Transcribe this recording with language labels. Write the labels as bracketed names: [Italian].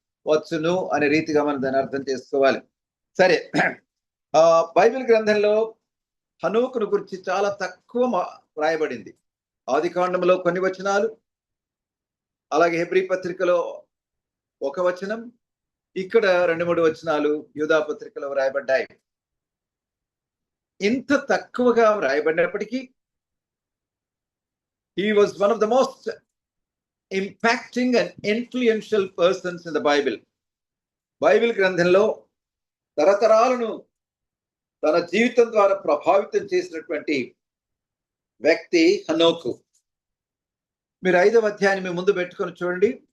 [Telugu] వచ్చును అనే రీతిగా మనం దాన్ని అర్థం చేసుకోవాలి. సరే, బైబిల్ గ్రంథంలో హనోకును గురించి చాలా తక్కువ రాయబడింది. ఆది కాండంలో కొన్ని వచనాలు, అలాగే హెబ్రీ పత్రికలో 1 వచనం, ఇక్కడ 2-3 వచనాలు యూదా పత్రికలో రాయబడ్డాయి. ఇంత తక్కువగా రాయబడినప్పటికీ [English] he was one of the most impacting and influential persons in the Bible. [Telugu] Bible గ్రంథంలో తరతరాలను తన జీవితం ద్వారా ప్రభావితం చేసినటువంటి వ్యక్తి హనోకు. మీరు 5వ అధ్యాయాన్ని మీ ముందు పెట్టుకొని చూడండి.